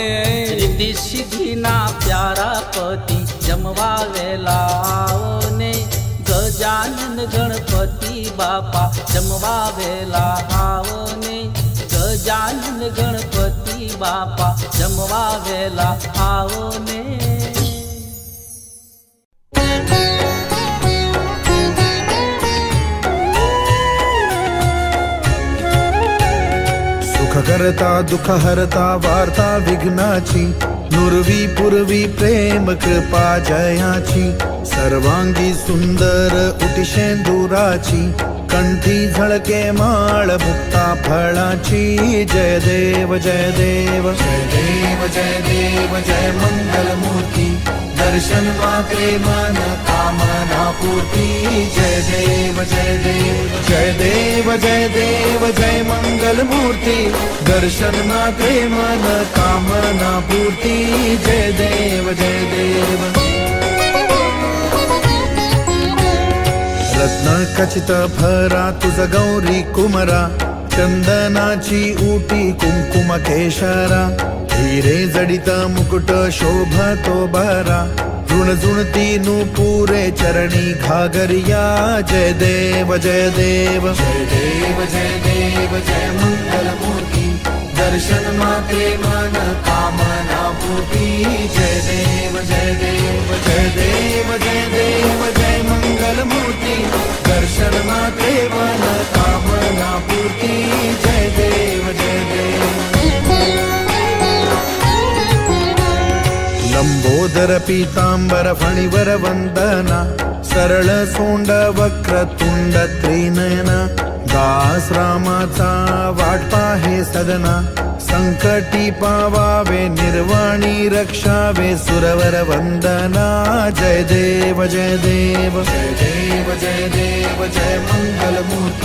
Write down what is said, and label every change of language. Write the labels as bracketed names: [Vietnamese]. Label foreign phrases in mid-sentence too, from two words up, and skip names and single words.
[Gujarati] રિદ્ધિ સિદ્ધિ ના પ્યારા પતિ જમવા વેળા આવો ને ગજાનન ગણપતિ બાપા જમવા વેળા આવો ને ગજાનન ગણપતિ બાપા જમવા વેળા આવો ને [Marathi] सुख करता दुःख हरता वार्ता विघ्नाची नुरवी पुरवी प्रेम कृपा जयाची सर्वांगी सुंदर उटिशेंदुराची कंठी झळके माळ मुक्ता फळाची जय देव जय देव जय देव जय देव जय मंगल मूर्ती दर्शन मात्रे मन कामना पूर्ती जय देव जय देव जय देव जय देव जय मंगल मूर्ती दर्शन मात्रे मन कामना पूर्ती जय देव जय देव रत्न खचित भरा तुझ गौरी कुमरा चंदनाची ऊटी कुंकुम केशरा हिरे जडित मुकुट शोभतो बरा ऋणझुणती नुपुरे चरणी घागरिया जय देव जय देव जय देव जय देव जय मंगल मूर्ती दर्शन मात्रे मन कामना पूर्ती जय देव जय देव जय देव जय देव जय मंगल मूर्ती दर्शन मात्रे मन कामना पूर्ती जय देव जय देव लंबोदर पीतांबर फणिवर वंदना सरळ सोंड वक्रतुंड त्रिनयना दास रामाचा वाट पाहे सदना संकटी पावावे निर्वाणी रक्षावे सुरवर वंदना जय देव जय देव जय देव जय देव जय मंगल मूर्ती